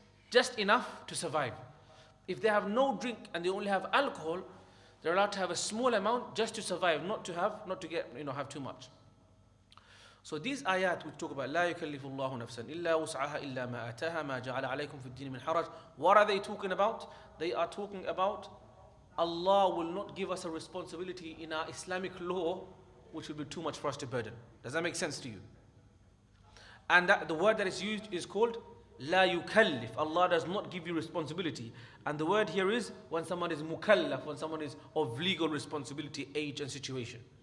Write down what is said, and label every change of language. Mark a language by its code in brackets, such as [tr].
[en] Just enough to survive. If they have no drink and they only have alcohol, they're allowed to have a small amount just to survive, not to have too much. So these ayat which talk about [ar] لا يكلف الله نفسا إلا وسعها إلا ما آتاها ما جعل عليكم في الدين من حرج. [en] What are they talking about? They are talking about Allah will not give us a responsibility in our Islamic law which will be too much for us to burden. Does that make sense to you? And the word that is used is called [ar] لا يكلف. [en] Allah does not give you responsibility. And the word here is when someone is mukallaf, when someone is of legal responsibility, age and situation.